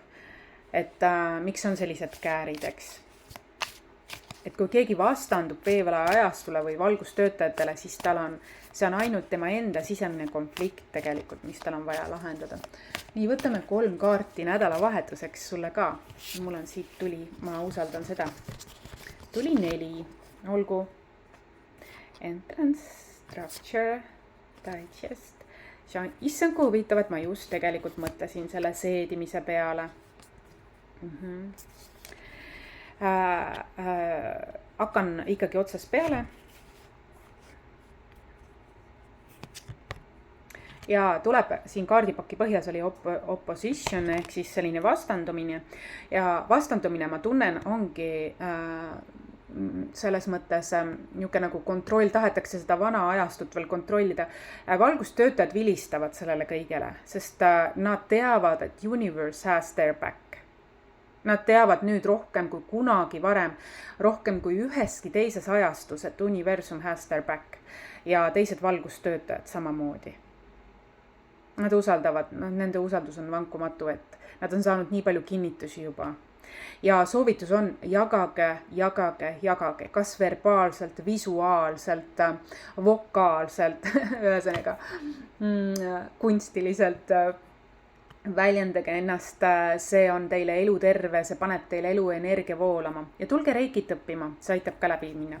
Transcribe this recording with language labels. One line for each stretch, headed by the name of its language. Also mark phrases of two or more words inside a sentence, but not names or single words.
Estonian: Et miks on sellised käärid, eks. Et kui keegi vastandub veevala ajastule või valgustöötajatele, siis see on ainult tema enda sisemine konflikt tegelikult, mis tal on vaja lahendada. Nii, võtame 3 kaarti nädalavahetuseks sulle ka. Mul on siit tuli, ma usaldan seda. Tuli 4, olgu.
English: Entrance, structure, digest.
Estonian: see on, issand kui huvitav, et ma just tegelikult mõtlesin selle seedimise peale. Hakkan ikkagi otsast peale. Ja tuleb siin kaardipaki põhjas oli opposition ehk siis selline vastandumine. Ja vastandumine ma tunnen ongi selles mõttes niisugune nagu kontroll, tahetakse seda vana ajastut veel kontrollida. Valgustöötajad vilistavad sellele kõigele, sest nad teavad, et
English: universe has their back.
Estonian: Nad teavad nüüd rohkem kui kunagi varem, rohkem kui üheski teises ajastus, et universum
English: has their back
Estonian: ja teised valgustöötajad samamoodi. Nad usaldavad, nende usaldus on vankumatu, et nad on saanud nii palju kinnitusi juba. Ja soovitus on jagage, kas verbaalselt, visuaalselt, vokaalselt, ühesõnaga kunstiliselt väljendage ennast, see on teile elu terve, see paneb teile elu energia voolama ja tulge reikit õppima, see aitab ka läbi minna.